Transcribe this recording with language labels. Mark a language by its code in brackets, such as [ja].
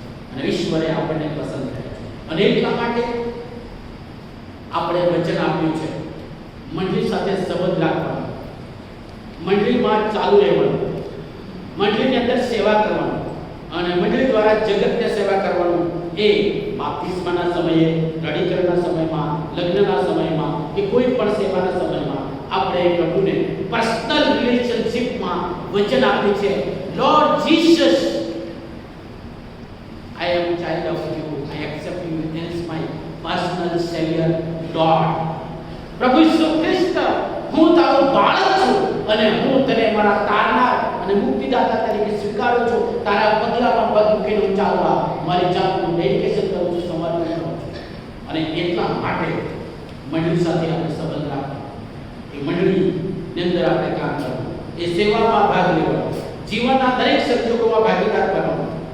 [gu] અને ઈશ્વરે આપણને પસંદ કર્યા છે અને એટલા માટે આપણે વચન આપ્યું છે મંડળી સાથે સંબંધ રાખવાનો, મંડળીમાં ચાલુ રહેવાનું, મંડળીની અંદર સેવા કરવાનું અને મંડળી દ્વારા જગતને સેવા કરવાનું. એ બાપ્તિસ્માના સમયે, રડીકરણના સમયમાં, લગ્નના સમયમાં કે કોઈ પણ સેવાના સમયમાં આપણે પ્રભુને [en] personal રિલેશનશિપમાં [gu] વચન આપે છે. Lord Jesus, [en] I am child of you, I accept you as my personal savior Lord. [gu] પ્રભુ ઈસુ ખ્રિસ્ત, હું તારો બાળક છું અને હું તને મારા તારનાર અને મુક્તિદાતા તરીકે સ્વીકારું છું. તારા પગલામાં પગ મૂકીને હું ચાલવા મારી જાતનું ડેડિકેશન કરું છું, સમર્પણ કરું છું. અને એટલા માટે મંડળી સાથે આપણે સંબંધ રાખવો, એ મંડળીની અંદર આપણે કામ કરવું, એ સેવામાં ભાગ લેવાનો, જીવનના દરેક સંજોગોમાં ભાગીદાર બનવાનો.